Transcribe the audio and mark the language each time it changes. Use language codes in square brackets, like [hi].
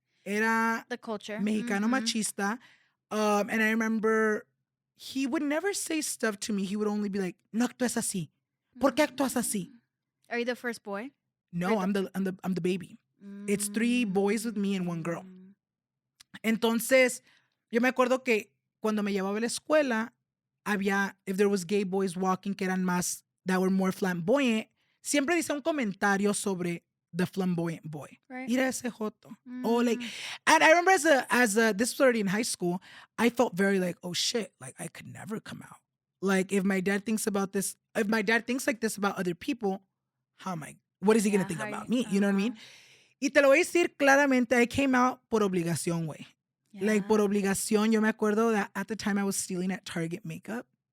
[es] Era [en] The culture. [es] mexicano machista. [en] And I remember he would never say stuff to me. He would only be like, [es] no actúes así. ¿Por qué actúas así? [en] Are you the first boy? No, I'm the baby. It's 3 boys with me and 1 girl. [es] Entonces, yo me acuerdo que cuando me llevaba a la escuela, había, [en] if there was gay boys walking [es] que eran más, [en] that were more flamboyant, [es] siempre dice un comentario sobre [en] the flamboyant boy. Right. [es] Mira ese joto. [en] Or like, and I remember this was already in high school, I felt very like, oh shit, like I could never come out. Like if my dad thinks about this, if my dad thinks like this about other people, what is he going to think about me? You know what I mean? [es] Y te lo voy a decir claramente, [en] I came out [es] por obligación, güey. [en] Yeah. Like, [es] por obligación, yo me acuerdo [en] that at the time I was stealing at Target makeup.